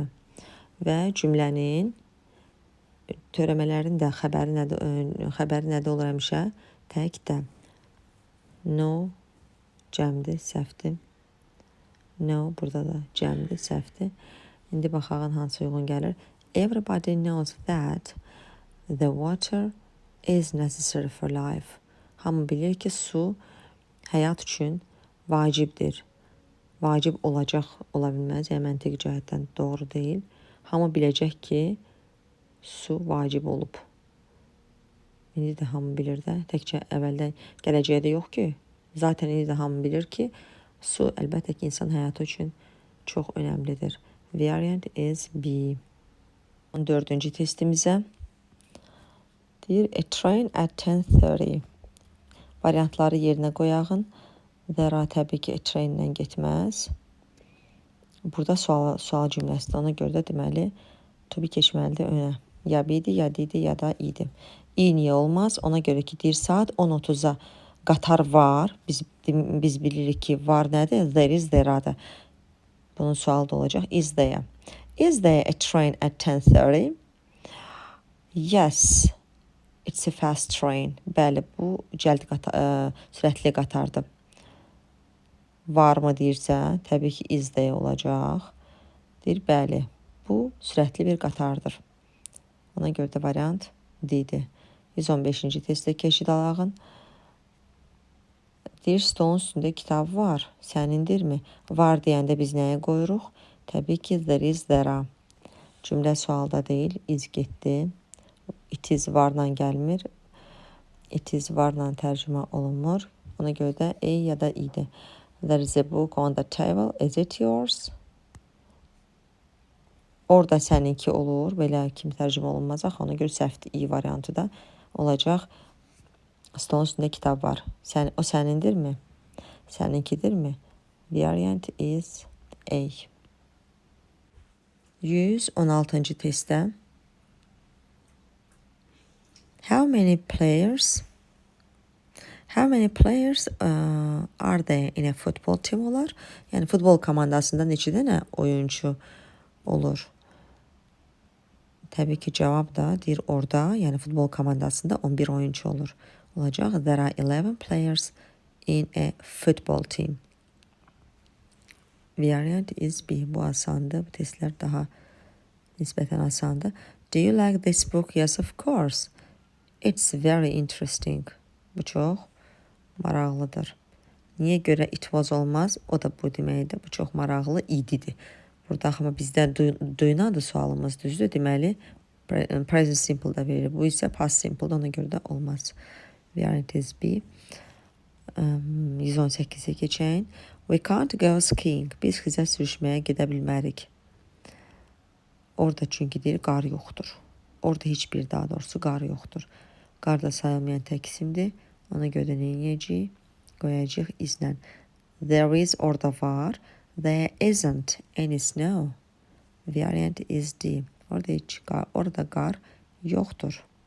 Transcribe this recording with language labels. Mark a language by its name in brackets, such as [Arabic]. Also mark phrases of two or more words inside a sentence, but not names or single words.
[Azerbaijani] Və cümlənin törəmələrin də xəbəri nədə olur həmişə? Tək də. No, cəmdir, səhvdir. No, burada da cəmdir, səhvdir. İndi baxaq hansı uyğun gəlir. [English] Everybody knows that the water is necessary for life. [Azerbaijani] Hamı bilir ki, su həyat üçün vacibdir. Vacib olacaq, ola bilməz, yəni məntiq cəhətdən doğru deyil. Hamı biləcək ki, su vacib olub. İndi də hamı bilir də, təkcə əvvəldən gələcəkdə yox ki, zaten indi də hamı bilir ki, su əlbəttə ki, insan həyatı üçün çox önəmlidir. [English] Variant is B. [Azerbaijani] 14-cü testimizə deyir, [English] a train at 10:30. [Azerbaijani] Variantları yerinə qoyağın. There təbii ki, [English] a train-lə [Azerbaijani] getməz. Burada sual cümləsidir, ona görə də deməli, [English] to be [Azerbaijani] keçməlidir önə. Ya B-dir, ya D-dir, ya da I-dir. I niyə olmaz? Ona görə ki, deyir, saat 10:30-a qatar var. Biz bilirik ki, var nədir? [English] There is, [Azerbaijani] there-adır. Bunun sualı da olacaq. [English] Is there? Is there a train at 10:30? Yes. It's a fast train. [Azerbaijani] Bəli, bu sürətli qatardır. Varmı deyirsə, təbii ki, [English] is there olacaq. [Azerbaijani] Deyir, bəli, bu sürətli bir qatardır. Ona görə də variant D-dir. 115-ci testdə keçid alağın. Deyir, stolun üstündə kitab var. Sənindirmi? Var deyəndə biz nəyə qoyuruq? Təbii ki, [English] there is, there-a. [Azerbaijani] Cümlə sualda deyil, is getdi. [English] It is [Azerbaijani] varla gəlmir. [English] It is [Azerbaijani] varla tərcümə olunmur. Ona görə də A ya da I-dir. [English] There is a book on the table. Is it yours? [Azerbaijani] Orada səninki olur. Belə kimi tərcümə olunmazaq. Ona görə səhvdir. I variantı da olacaq. Stolun üstündə kitab var. O sənindirmi? Səninkidirmi? [English] Variant is A. 116-cı testdə How many players are there in a football team olar? [Azerbaijani] Yəni futbol komandasında neçə dənə oyuncu olur? Təbii ki, cavab da deyir orada, yəni futbol komandasında 11 oyuncu olur. Olacaq. [English] There are 11 players in a football team. Variant is B. [Azerbaijani] Bu asandır. Bu testlər daha nisbətən asandır. [English] Do you like this book? Yes, of course. It's very interesting. [Azerbaijani] Bu çox maraqlıdır. Niyə görə [English] it was [Azerbaijani] olmaz? O da bu deməkdir. Bu çox maraqlı ididir. Burada amma bizdə duyunadır sualımız, düzdür? Deməli, [English] present simple [Azerbaijani] da verilir. Bu isə [English] past simple, [Azerbaijani] ona görə də olmaz. [English] Variant is B. [Azerbaijani] 118-ə keçək. [English] We can't go skiing. [Azerbaijani] Biz xizək sürüşməyə gedə bilmərik. Orada çünki deyir, qar yoxdur. Orada heç bir, daha doğrusu, qar yoxdur. Qar da sayılmayan tək isimdir. Ona görə nə edəcəyik? Qoyacaq izlə. [English] There is [Azerbaijani] orada var. [English] There isn't any snow. Variant is D. [Azerbaijani] Orada qar yoxdur.